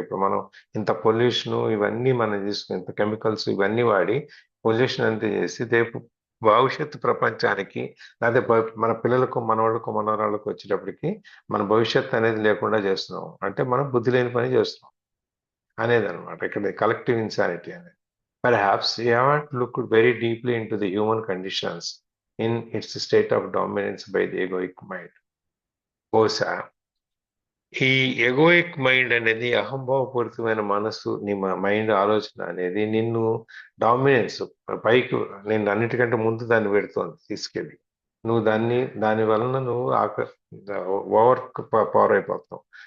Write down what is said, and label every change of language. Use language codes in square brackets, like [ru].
[te] ఇప్పుడు మనం ఇంత పొల్యూషన్ ఇవన్నీ మనం తీసుకుని, ఇంత కెమికల్స్ ఇవన్నీ వాడి పొల్యూషన్ అంతా చేసి రేపు భవిష్యత్తు ప్రపంచానికి, లేకపోతే మన పిల్లలకు, మనవాళ్ళకు, మనవరాళ్ళకు వచ్చేటప్పటికి మన భవిష్యత్తు అనేది లేకుండా చేస్తున్నాం. అంటే మనం బుద్ధి లేని పని చేస్తున్నాం అనేది అనమాట ఇక్కడ కలెక్టివ్ ఇన్సానిటీ అనేది. [en] Perhaps you haven't looked very deeply into the human conditions in its state of dominance by the egoic mind. [te] బహుశా ఈ ఎగోయిక్ మైండ్ అనేది, అహంభావపూరితమైన మనస్సు, నీ మైండ్ ఆలోచన అనేది నిన్ను డామినెన్స్ పైకి, నేను అన్నిటికంటే ముందు దాన్ని పెడుతోంది తీసుకెళ్ళి. నువ్వు దాని వలన నువ్వు ఓవర్ పవర్ అయిపోతావు.